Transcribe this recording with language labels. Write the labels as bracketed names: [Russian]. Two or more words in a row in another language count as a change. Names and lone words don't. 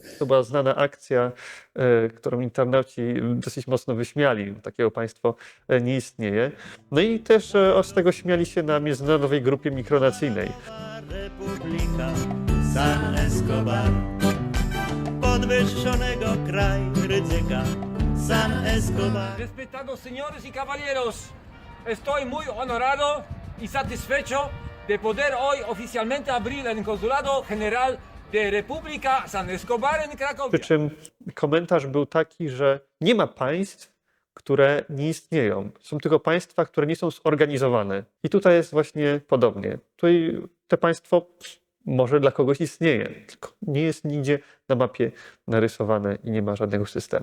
[Polish] To była znana akcja, którą internauci dosyć mocno wyśmiali. Takiego państwo nie istnieje. No i też z tego śmiali się na międzynarodowej grupie mikronacyjnej. Republika San Escobar, podwyższonego kraj ryzyka San Escobar. [Spanish] Respetados señores y caballeros, estoy muy honorado y satisfecho de poder hoy oficialmente abrir el Consulado General de República San Escobar en Krakowie. [Polish] Przy czym komentarz był taki, że nie ma państw, które nie istnieją. Są tylko państwa, które nie są zorganizowane. I tutaj jest właśnie podobnie. Tutaj to państwo może dla kogoś istnieje, tylko nie jest nigdzie na mapie narysowane i nie ma żadnego systemu.